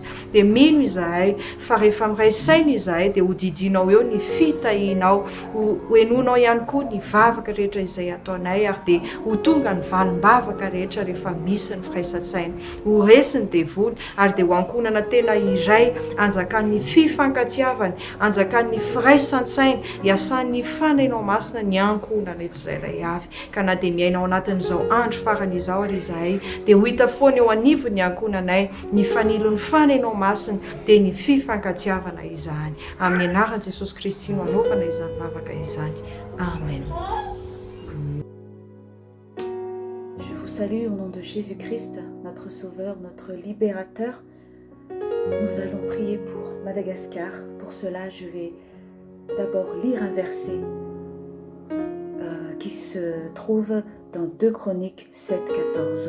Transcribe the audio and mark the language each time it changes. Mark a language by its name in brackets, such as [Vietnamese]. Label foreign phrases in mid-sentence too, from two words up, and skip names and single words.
[Malagasy] Dia mino izahay fa rehefa miray saina izahay dia hodidinao eo ny fitahinao, hoenonao ihany koa ny vavaka rehetra izay ataonay ary dia ho tonga ny valim-bavaka rehetra rehefa misy ny firaisan-tsaina, ho resy ny devoly ary dia ho ankohonana tena iray anjakan'ny fifankatiavany, anjakan'ny firaisan-tsaina, iasan'ny fanainao masina ny ankohonana tsirairay avy. Ka na dia miaina ao anatin'izao andro farany izao ary izahay dia ho hita foana eo anivon'ny ankohonanay ny fanilon'ny fanainao masina dia ny fifankatiavana izany. Amin'ny anaran'i Jesosy Kristy no anaovana izany vavaka izany. Amen. [French] Je vous salue au nom de Jésus-Christ, notre Sauveur, notre Libérateur. Nous allons prier pour Madagascar. Pour cela, je vais d'abord lire un verset qui se trouve dans 2 Chroniques 7,14.